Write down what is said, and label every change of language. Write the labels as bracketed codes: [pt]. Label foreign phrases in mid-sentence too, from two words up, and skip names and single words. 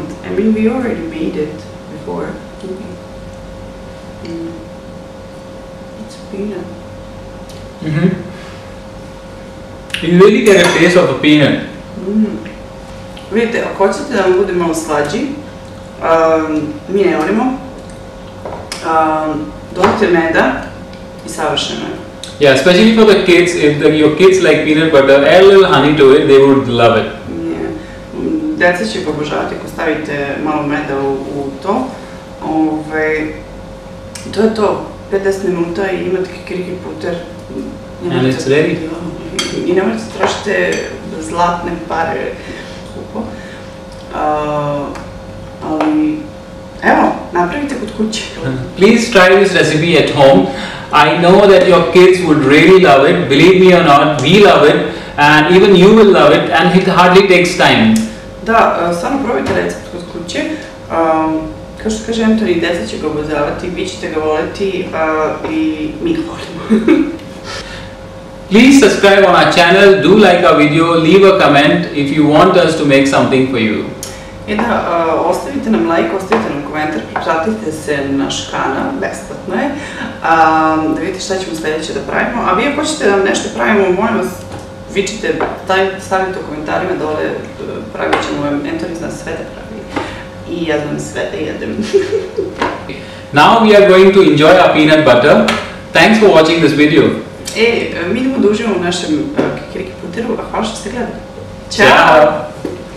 [en] I mean, we already made it before. It's peanut. You really get a taste of a peanut. [sr] Vidite, ako hoćete da vam bude malo slađi, mi ne volimo, dodajte meda i savršeno je. [en] Yeah, especially for the kids, if your kids like peanut butter, add a little honey to it, they would love it. [sr] Deca će ga obožavati ako stavite malo meda u to. To je to, 50 minuta i imate kikiriki puter. [en] And it's ready. [sr] I nemojte trošite zlatne pare skupo. Ali, evo, napravite kod kuće. [en] Please try this recipe at home. I know that your kids would really love it. Believe me or not, we love it, and even you will love it, and it hardly takes time. [sr] Da, stvarno probajte recept kod kuće. Kao što kaže Antoni, deca će ga obožavati, vi ćete ga voliti i mi ga volimo. [en] Please subscribe on our channel, do like our video, leave a comment if you want us to make something for you. [sr] I da, ostavite nam like, ostavite nam komentar, pretplatite se na naš kanal, besplatno je, da vidite šta ćemo sljedeće da pravimo. A vi ako hoćete da nam nešto pravimo, molim vas, vičite, stavite u komentarima dole, pravit ćemo vam, Antoni zna sve da pravi. I ja znam sve da jedem. [en] Now we are going to enjoy our peanut butter. Thanks for watching this video. [sr] Mi idemo da uživamo u našem kikiriki puteru, a hvala što ste gledali. Ćao!